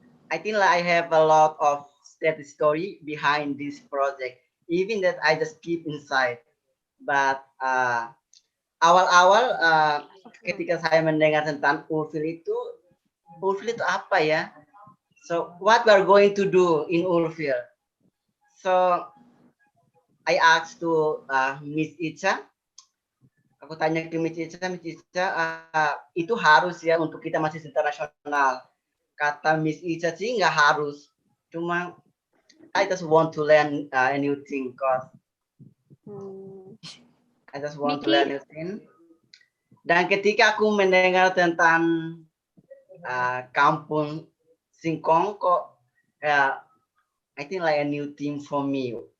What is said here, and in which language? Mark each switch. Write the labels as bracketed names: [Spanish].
[English] I think I have a lot of story behind this project, even that I just keep inside. [Indonesian] But awal-awal ketika saya mendengar tentang Ulfil itu apa ya? [English] So what we are going to do in Ulfil? So I asked to Miss Ica. [Indonesian] Aku tanya ke Miss Ica, itu harus ya untuk kita masih internasional. Kata Miss Ica sih nggak harus, cuma [English] I just want to learn a new thing, cause I just want to learn new thing. [Indonesian] Dan ketika aku mendengar tentang kampung Singkong, kok [English] I think like a new thing for me.